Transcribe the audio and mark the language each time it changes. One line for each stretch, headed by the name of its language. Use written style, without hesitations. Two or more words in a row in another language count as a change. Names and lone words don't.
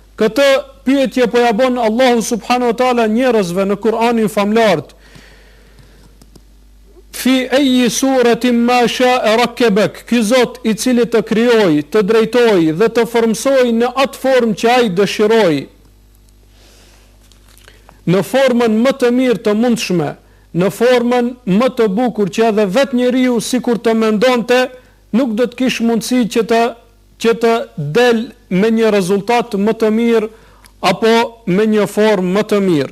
Albanian: Këtë pyetje po ja bën Allahu
Arabic: سبحانه وتعالى
Albanian: njerëzve në Kur'anin famlart.
Arabic: في أي صورة ما شاء ركبك.
Albanian: Ky Zot i cili të krijoi, të drejtoi dhe të formsoi në atë formë që ai dëshiroi, në formën më të mirë të mundshme, në formën më të bukur që edhe vetë njeriu sikur të mendonte, nuk do të kish mundësi që të del me një rezultat më të mirë apo me një formë më të mirë.